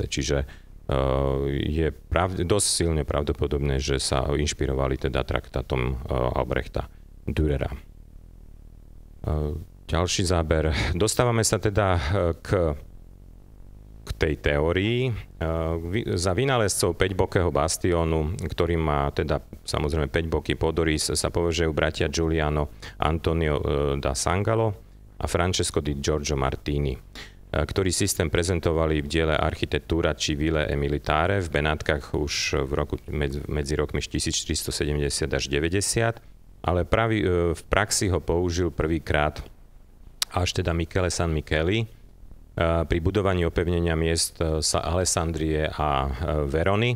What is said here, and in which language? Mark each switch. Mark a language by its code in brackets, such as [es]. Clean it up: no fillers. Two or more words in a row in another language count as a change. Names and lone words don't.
[sk] Čiže je dosť silne pravdepodobné, že sa inšpirovali teda traktátom Albrechta Dürera. Ďalší záber. Dostávame sa teda k tej teórii. Za vynálezcov 5-bokého bastiónu, ktorý má teda samozrejme 5-boký podorys, sa považujú bratia Giuliano Antonio da Sangalo a Francesco di Giorgio Martini, ktorí systém prezentovali v diele Architettúra civile e militare v Benátkach už medzi rokmi 1470 až 90, ale v praxi ho použil prvýkrát až teda Michele San Micheli pri budovaní opevnenia miest Alessandrie a Verony.